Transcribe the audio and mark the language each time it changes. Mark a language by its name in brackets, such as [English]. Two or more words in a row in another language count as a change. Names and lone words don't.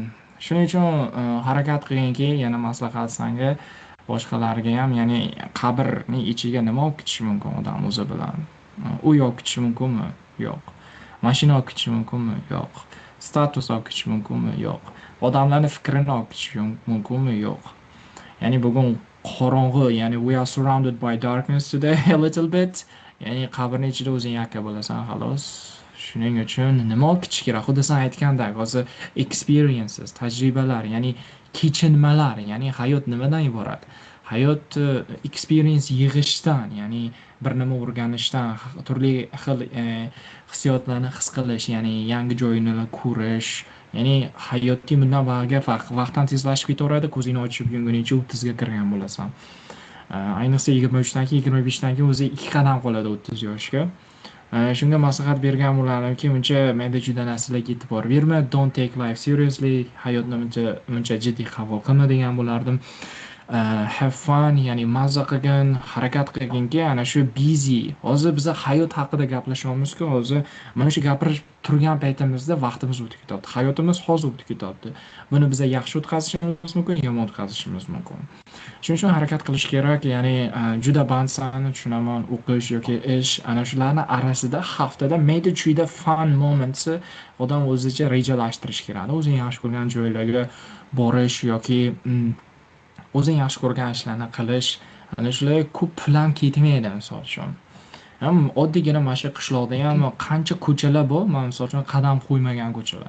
[Uzbek] Shuning uchun harakat qilginki, yana maslahat senga, boshqalarga ham, ya'ni qabrning ichiga nima olib ketishi mumkin odam o'zi bilan? Uy olib ketishi mumkinmi? Yo'q. Mashina olib ketishi mumkinmi? Yo'q. Status olib ketishi mumkinmi? Yo'q. Odamlarning fikrini olib ketishi mumkinmi? Yo'q. Ya'ni bugun qorong'i, ya'ni [English] we are surrounded by darkness today a little bit. [Uzbek] Ya'ni qabrning ichida o'zing yakka bo'lasan, xolos. Shuning uchun nima olib ketish kerak? Xuddi sen aytgandek, hozir experiences, tajribalar, ya'ni kechinmalar, ya'ni hayot nimadan iborat? Hayot experience yig'ishdan, ya'ni bir nima o'rganishdan, turli xil hissiyotlarni his qilish, ya'ni yangi joyni ko'rish, ya'ni hayotga bundan vaqtdan tezlashib ketaveradi, ko'zingni ochib yumguningcha 30 ga kirgan bo'lasan. Ayniqsa 23dan keyin, 25dan keyin o'zi 2 qadam qoladi 30 yoshga. Shunga maslahat bergan bo'lardim-ki, uncha menda juda narsalarga e'tibor berma, [English] don't take life seriously, [Uzbek] hayotni uncha jiddiy qabul qilma degan bo'lardim. [English] Have fun, [Uzbek] ya'ni mazza qilgin, harakat qilginki, ana shu busy. Hozir biz hayot haqida gaplashyapmiz-ku, hozir mana shu gapirib turgan paytimizda vaqtimiz o'tib ketadi. Hayotimiz hozir o'tib ketadi. Buni biz yaxshi o'tkazishimiz mumkin, yomon o'tkazishimiz mumkin. Shuning uchun harakat qilish kerak, ya'ni juda bandsan, tushunaman, o'qish yoki ish, ana shularning orasida haftada maybe chuyda [English] fun moments [Uzbek] odam o'zicha rejalashtirish kerak. O'zing yaxshi ko'rgan joylarga borish yoki o'zing yaxshi ko'rgan ishlarni qilish, ana shular ko'p pul ham ketmaydi, misol uchun. ham oddiygina mana shu qishloqda ham qancha ko'chalar bor, man misol uchun qadam qo'ymagan ko'chalar.